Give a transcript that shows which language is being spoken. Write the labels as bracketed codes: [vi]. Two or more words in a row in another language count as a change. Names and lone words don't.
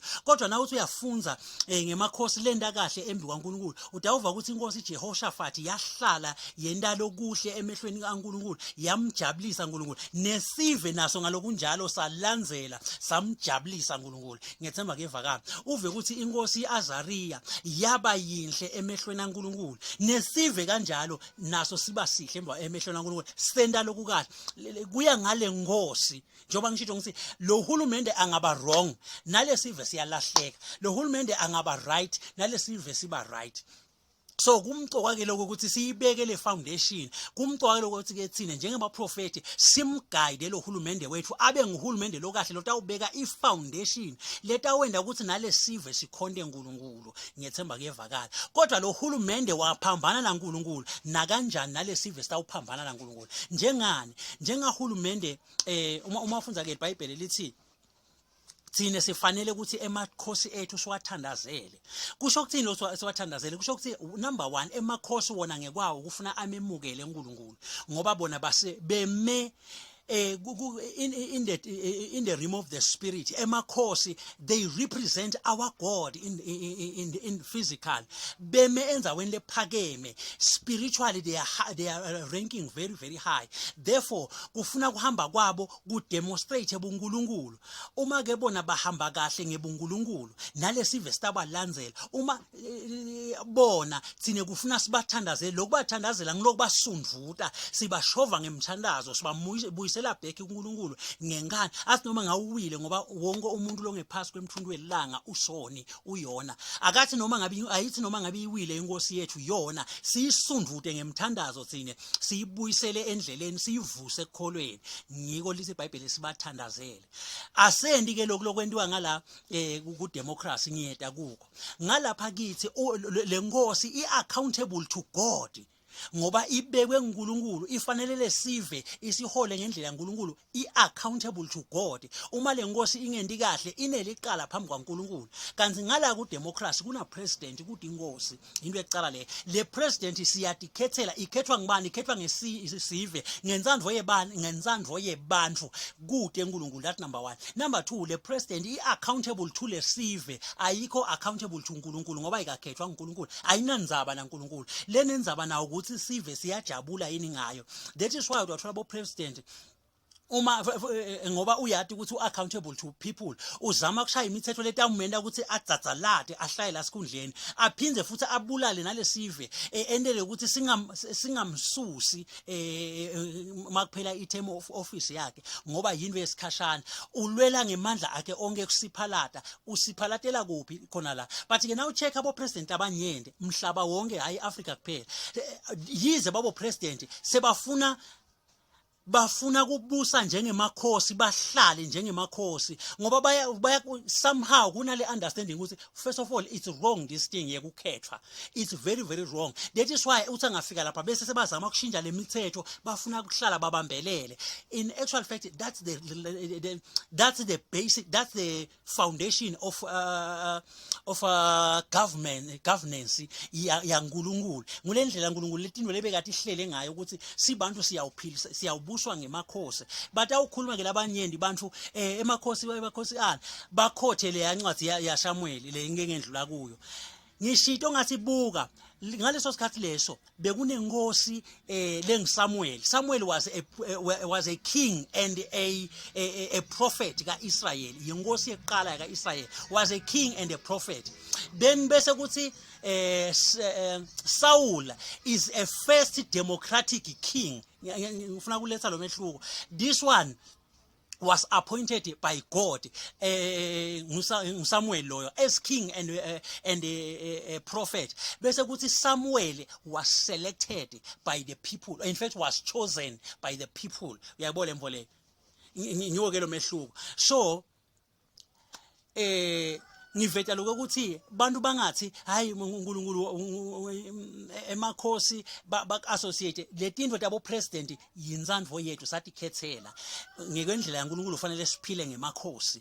[ss] Kodwa na uthi uyafunza ngemakhosi lenda kahle embi kwaNkulunkulu utawuva ukuthi inkosi Jehoshaphat yahlala yenda lokuhle emehlweni kaNkulunkulu yamjabulisa uNkulunkulu nesive naso ngalokunjalo salandzela samjabulisa uNkulunkulu. Ngiyethemba kuyevakala. Uve ukuthi inkosi iAzariya yaba yinhle emehlweni kaNkulunkulu nesive kanjalo naso siba sihle emehlweni kaNkulunkulu. Senda lokukahle kuya ngale ngosi njoba ngisho ngithi lo hulumende angaba wrong nalesive siyalahleka, lo hulumende angaba right nalesive siba right. So kumcoka ke lokho ukuthi siyibeke le foundation, kumcoka lokho ukuthi ke thine njengabaprofeti simguide lo hulumende wethu abe nguhulumende lokahle lotawubeka ifoundation letawenda ukuthi nalesive sikhonde uNkulunkulu. Ngiyethemba kuyevakala. Kodwa lo hulumende waphambana naNkulunkulu na kanjani nalesive sitawuphambana naNkulunkulu njengani njengahulumende uma ufunza ke iBhayibheli lithi thine sifanele ukuthi emakhosi ethu siwathandazele. Kusho ukuthini lo siwathandazele? Kusho ukuthi number 1, emakhosi wona ngekwawo kufuna amemukele uNkulunkulu ngoba bona base beme [en] in the realm of the spirit. Emakhosi, they represent our God in physical. [ss] Beme enzaweni lephakeme. [en] Spiritually they are ranking very, very high. Therefore, [ss] kufuna kuhamba kwabo ku demonstrate ubuNkulunkulu. Uma ke bona bahamba kahle ngebuNkulunkulu, nalesive sitabalandzela. Uma bona thine kufuna sibathandazele, lokubathandazela ngilokubasundvuta, sibashova ngemthandazo, sibabuyisela back uNkulunkulu ngenkani athi noma ngawuwile ngoba wonke umuntu longephasi kwemthundu welanga usoni uyona. Akathi noma ngabe ayithi noma ngabe iwile inkosi yethu yona siyisundvute ngemthandazo thine, siyibuyisele endleleni, siyivuse ekukholweni. Ngiko lithi iBhayibheli sibathandazele. Asendi ke lokwentiwa ngala ku democracy ngiyeda kuko. Ngalapha kithi lenkosi [en] i-accountable to God. [ss] Ngoba ibekwe uNkulunkulu, ifanele lesive isihole ngendlela uNkulunkulu, [en] i-accountable to God. [ss] Uma lenkosi ingendi kahle ineliqala phambi kwaNkulunkulu. Kanti ngala ku democracy kuna president kuthi inkosi, into ecala le president siyadikhethela, ikhethwa ngibani? Ikhethwa ngesive, ngentsandvo yebani? Ngentsandvo yebantu kude uNkulunkulu. [en] That number 1. [ss] Number 2, le president [en] i-accountable to [ss] lesive, ayikho [en] accountable to [ss] uNkulunkulu ngoba ikakhethwa uNkulunkulu, ayinandzaba naNkulunkulu. Lenenzaba nawo ukuthi sive siyajabula yini ngayo. [en] That is why [ss] uthola bo president uma ngoba uyati ukuthi [en] u-accountable to people, [ss] uzama kushaya imithetho letamumenda ukuthi adzadzalade ahlaye la sikhundleni, aphindze futhi abulale nalesive endele ukuthi singamsusi makuphela [en] i-term of office [ss] yakhe ngoba yinto yesikhashana. Ulwela ngemandla akhe onke kusiphalata, usiphalatela kuphi khona la. But ke [en] now check [ss] abo president abanyende mhlaba wonke, hayi Africa kuphela, yize babo president bafuna kubusa njengemakhosi, bahlale njengemakhosi ngoba baya somehow kunale understanding ukuthi [en] first of all it's wrong this thing yekukhethwa, it's very, very wrong. That is why [ss] uthi angafika lapha bese sebazama ukushintsha lemithetho, bafuna ukuhlala babambelele. [en] In actual fact that's the basic, that's the foundation of governance yaNkulunkulu. [ss] Ngulendlela uNkulunkulu letinto lebekade ihlele ngayo ukuthi sibantu siyawuphilisa, siyawubuswa ngemakhosi. But awukhuluma ke labanyenti bantu emakhosi ana bakhothe le yancwadi yaSamuel le ngendlula kuyo. Ngishito ngathi buka ngaleso sikhathi leso bekunenkosi lengiSamuel. [en] Samuel was a king and a prophet kaIsrael. [ss] Inkosi eqala kaIsrael, [en] was a king and a prophet. Then [ss] bese kuthi [en] Saul is a first democratic king. [ss] Ngifuna kuletha lo mehluko. [en] This one was appointed by God, Samuel loyo, as king and a prophet. [ss] Bese kuthi [en] Samuel was selected by the people, in fact was chosen by the people. [ss] Uyabona mvole ngiwo ke lo mehluko. So ngiveta lokho ukuthi bantu bangathi hayi uNkulunkulu emakhosi associate letinto tabo president yintsandvo yethu sathi khethela ngekwendlela yaNkulunkulu ufanele siphile ngemakhosi.